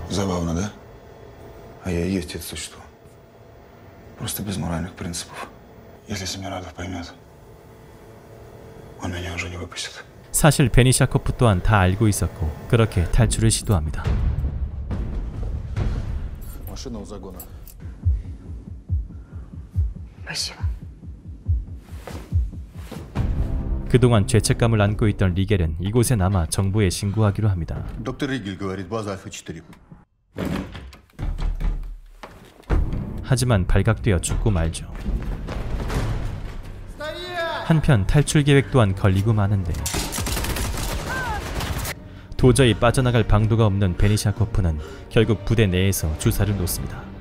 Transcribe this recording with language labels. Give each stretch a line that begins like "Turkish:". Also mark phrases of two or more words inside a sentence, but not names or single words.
Russian: Забавно, да? А я и есть это существо. Просто без моральных принципов. Если Семирадов поймет, он меня уже не выпустит.
Korean: 사실 베니샤코프 또한 다 알고 있었고 그렇게 탈출을 시도합니다.
Russian: Машина у загона. Спасибо.
Korean: 그동안 죄책감을 안고 있던 리겔은 이곳에 남아 정부에 신고하기로 합니다.
Russian: Доктор Ригель говорит, база Альфа-4.
Korean: 하지만 발각되어 죽고 말죠. 한편 탈출 계획 또한 걸리고 마는데 도저히 빠져나갈 방도가 없는 베니샤코프는 결국 부대 내에서 주사를 놓습니다.